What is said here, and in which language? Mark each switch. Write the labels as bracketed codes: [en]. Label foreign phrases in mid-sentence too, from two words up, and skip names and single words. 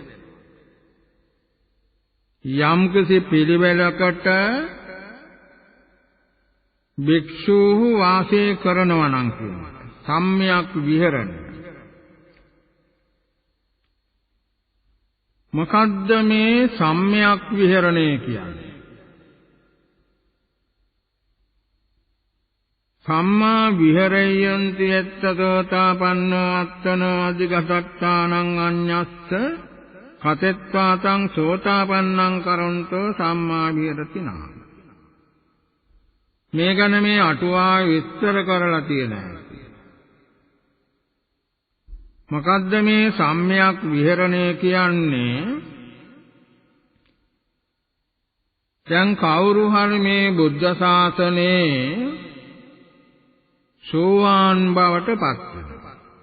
[si] යම්කිසි පිළිවෙලකට භික්ෂූහු වාසය කරනවා නම් කියනවා සම්මයක් විහරණය. මොකද්ද මේ සම්මයක් විහරණය කියන්නේ? [pi] සම්මා විහෙරෙය්‍යන්ති යත්තතෝතාපන්නෝ අත්තනෝ අධිගතත්තානං අඤ්ඤස්ස කතෙත්වාතං සෝතාපන්නං කරොන්තෝ සම්මා විහෙරති නාම. [si] මේ ගැන මේ අටුවා විස්තර කරලා තියෙනවා. මොකද්ද මේ සම්මයක් විහරණය කියන්නේ? දැන් කවුරු හරි මේ බුද්ධ ශාසනයේ සෝවාන් බවට පත් වෙනවා.